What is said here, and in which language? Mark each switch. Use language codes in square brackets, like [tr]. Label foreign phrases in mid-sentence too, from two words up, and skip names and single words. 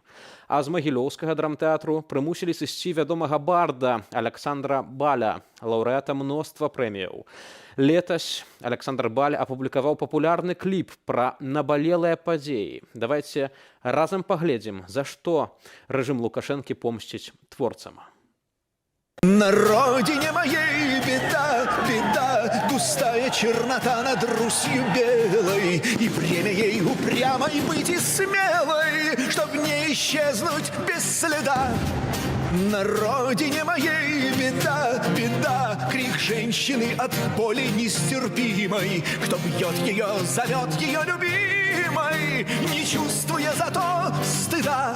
[be] А з магілёўскага драмтэатру прымусілі сысці вядомага барда Александра Баля, лаўрэата мноства прэміяў. Летась Александр Баль апублікаваў папулярны кліп пра набалелыя падзеі. Давайце разам паглядзім, за што рэжым Лукашэнкі помсціць творцам. [ru] На родине моей беда, беда, густая чернота над Русью белой, и бремя ей упрямой быть и смелой, чтоб не исчезнуть без следа. На родине моей беда, беда, крик женщины от боли нестерпимой, кто бьет ее, зовет ее любимой, не чувствуя зато стыда.